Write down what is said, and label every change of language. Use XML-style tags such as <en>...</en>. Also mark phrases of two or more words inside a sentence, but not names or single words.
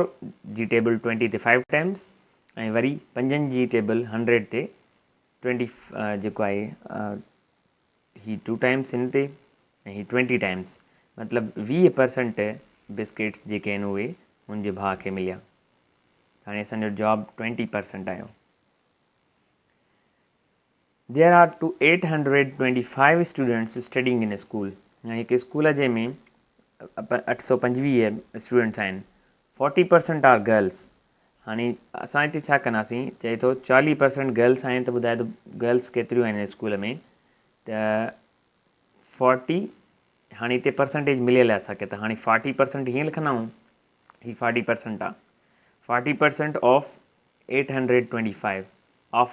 <sd>जी टेबल 20 ते 5 टाइम्स ऐं वरी 5 जी टेबल 100 ते 20 जेको आहे ही 2 टाइम्स हिन ते ऐं ही 20 टाइम्स मतिलबु 20% बिस्किट्स जेके आहिनि उहे मुंहिंजे भाउ खे मिलिया हाणे असांजो जवाबु 20% आयो</sd> <en>There are 825 students studying in a school.</en> <sd>हिकु स्कूल जे में 825 स्टूडेंट्स आहिनि 40%</sd> <en>are girls</en> <sd>हाणे असां हिते छा कंदासीं चए थो 40% गर्ल्स आहिनि त ॿुधाए थो गर्ल्स केतिरियूं आहिनि स्कूल में त 40 हाणे हिते परसेंटेज मिलियल आहे असांखे त हाणे 40% हीअं लिखंदा आहियूं ही 40% आहे 40% ऑफ 825 ऑफ</sd>